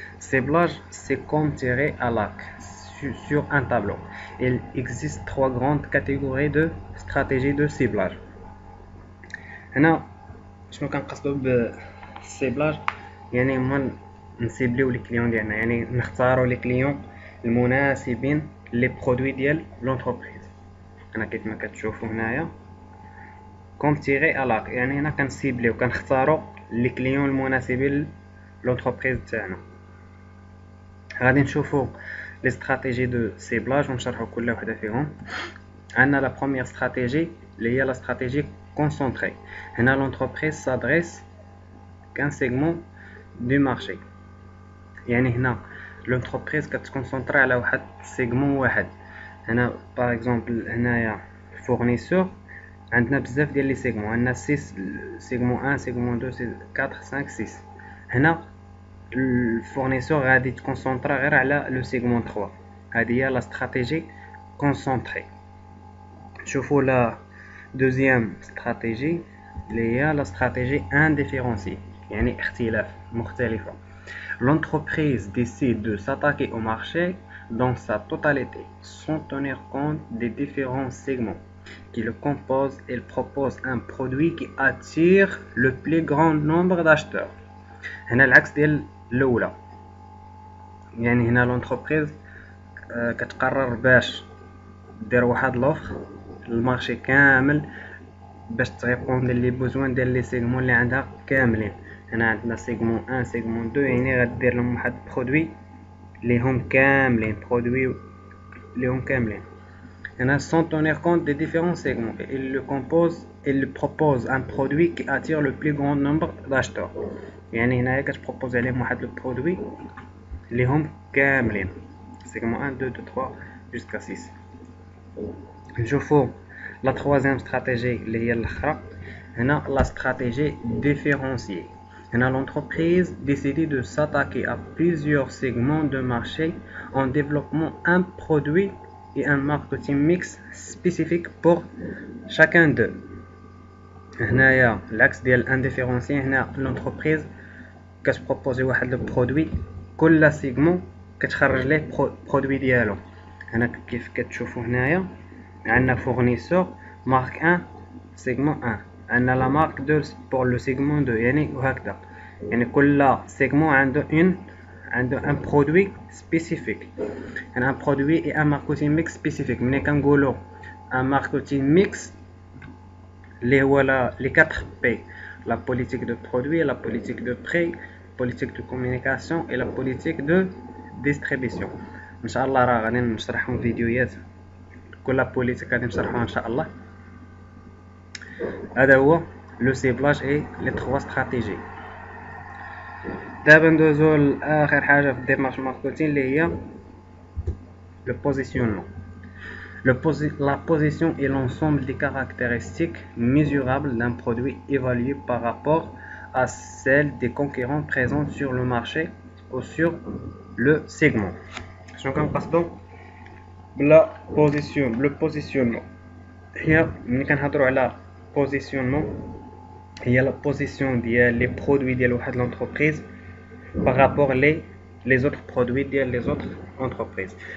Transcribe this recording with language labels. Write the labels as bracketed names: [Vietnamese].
[French] Ciblage, c'est comme tirer à l'arc sur un tableau. Il existe 3 grandes catégories de stratégies de ciblage. [Arabic] هنا شنو كنقصدو بالسيبلاج؟ يعني هما نسيبليو لي كليون ديالنا، يعني نختاروا لي كليون المناسبين لي برودوي ديال لونتربريز. هنا كيف ما كتشوفوا هنايا كوم تيري على l'arc، يعني هنا كنسيبليو كنختاروا لي كليون المناسبين لونتربريز تاعنا. غادي نشوفوا لي استراتيجي دو سيبلاج ونشرحوا كل وحده فيهم. عندنا [French] la première stratégie [Arabic] اللي هي [French] la stratégie concentrée. هنا l'entreprise s'adresse qu'un segment du marché. [Arabic] يعني هنا l'entreprise كتكونسونطري على واحد سيجمون واحد. هنا باغ اكزومبل هنايا fournisseur عندنا بزاف ديال لي سيجمون، عندنا 6 سيجمون 1 سيجمون 2 4 5 6. هنا الفورنيسور غادي تكونسونطرا غير على لو سيجمون 3. هذه هي لا استراتيجي كونسونطري. شوفوا لا دوزيام استراتيجي اللي هي لا استراتيجي انديفيرونسي، يعني اختلاف مختلفه. [French] L'entreprise décide de s'attaquer au marché dans sa totalité, sans tenir compte des différents segments qui le composent. Elle propose un produit qui attire le plus grand nombre d'acheteurs. [Arabic] هنا العكس ديال الاولى، يعني هنا لونتربريز كتقرر باش دير واحد لوفر للمارشي كامل باش تريبوندي لي بوزوان ديال لي سيغمون اللي عندها كاملين. هنا عندنا سيغمون 1 سيغمون 2، يعني غدير لهم واحد برودوي ليهم كاملين، برودوي ليهم كاملين. [French] هنا sans tenir compte des différents segments, il propose un produit qui attire le plus grand nombre d'acheteurs. [Arabic] يعني هنايا كتبروبوز عليهم واحد لو برودوي ليهم كاملين، سيغمون 1 2 3 jusqu'à 6. نشوفوا لا [French] troisième stratégie [Arabic] اللي هي الاخرى. [French] هنا la stratégie différenciée. هنا l'entreprise décide de s'attaquer à plusieurs segments de marché en développant un produit et un marketing mix spécifique pour chacun d'eux. [Arabic] هنايا العكس ديال انديفيرونسي، هنا l'entreprise كتبروبوزي واحد لو برودوي، كل سيغمون كتخرج ليه برودوي ديالو. هنا كيف كتشوفوا هنايا عندنا فورنيسور مارك 1 سيغمون 1، عندنا لا مارك 2 [French] pour le segment 2، [Arabic] يعني وهكذا. يعني كل سيغمون عنده ان برودوي سبيسيفيك. هنا ان برودوي اي ان ماركتينغ ميكس سبيسيفيك. ملي كنقولوا ان ماركتينغ ميكس اللي هو لي 4 بي: [French] la politique de produit, la politique de prix, politique de communication et la politique de distribution. [Arabic] ان شاء الله راه غادي نشرحهم فيديوهات كل بوليتيك غادي نشرحوها ان شاء الله. هذا هو لو سيبلاج اي لي 3 استراتيجي. دابا ندوزو لاخر حاجه في الديمارش ماركتينغ اللي هي لو بوزيسيونمون. [French] La position est l'ensemble des caractéristiques mesurables d'un produit évalué par rapport à celles des concurrents présents sur le marché ou sur le segment. [Arabic] شنو كنقصدو بلا بوزيسيون؟ لو بوزيسيونمون هي ملي كنهضروا على بوزيسيونمون هي لا بوزيسيون ديال لي برودوي ديال واحد لونتربريز بارابور لي زوطر برودوي ديال لي زوطر انتربريز.